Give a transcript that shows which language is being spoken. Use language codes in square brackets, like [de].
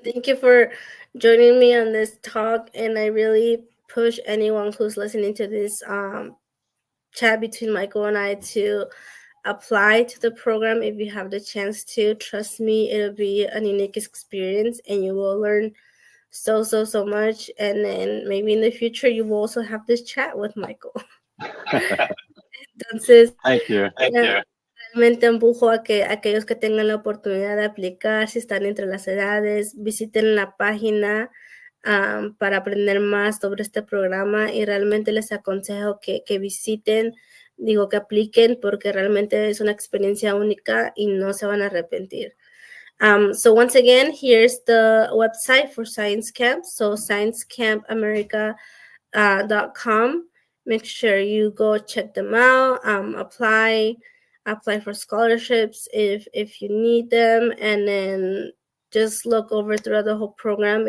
[en] Thank you for joining me on this talk. And I really push anyone who's listening to this chat between Michael and I to apply to the program if you have the chance to. Trust me, it'll be an unique experience and you will learn so much. And then maybe in the future you will also have this chat with Michael. [es] Entonces, [en] thank you. [es] Realmente empujo a que aquellos que tengan la oportunidad de aplicar, si están entre las edades, visiten la página para aprender más sobre este programa y realmente les aconsejo que visiten, digo que apliquen porque realmente es una experiencia única y no se van a arrepentir. [en] So once again, here's the website for Science Camp. So sciencecamp.america.com. Make sure you go check them out, apply for scholarships if you need them, and then just look over throughout the whole program.